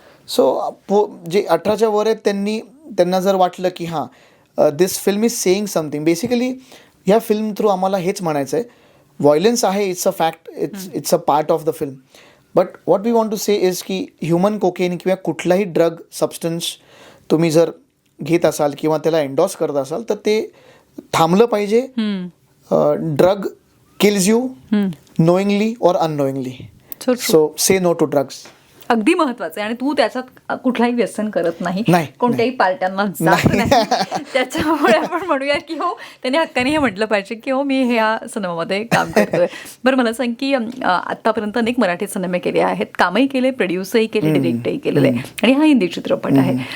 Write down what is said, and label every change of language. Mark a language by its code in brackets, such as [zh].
[mr] So जे 18च्या वर आहेत त्यांना जर वाटलं की हां [en] this film is saying something, basically [mr] ह्या फिल्म थ्रू आम्हाला हेच म्हणायचं आहे, [en] Violence आहे, it's a fact, it's a part of the film. But what we want to say is [mr] की ह्युमन कोकेन किंवा कुठलाही ड्रग सबस्टन्स तुम्ही जर घेत असाल किंवा त्याला एन्डॉर्स करत असाल तर ते थांबलं पाहिजे. [en] drug kills you knowingly [hi] और [en] Unknowingly. So say no to drugs. [mr] अगदी महत्वाचं आहे. आणि तू त्याच्यात कुठलाही व्यसन करत नाही, कोणत्याही पार्ट्यांना जात नाही. त्याच्यामुळे आपण म्हणूया की हो, त्याने हक्काने हे म्हटलं पाहिजे की हो मी ह्या सिनेमामध्ये काम करतोय. बरं, मला सांग की आतापर्यंत अनेक मराठी सिनेमे केले आहेत, कामही केले, प्रोड्यूसही केले, डिरेक्टही केलेले, आणि हा हिंदी चित्रपट आहे.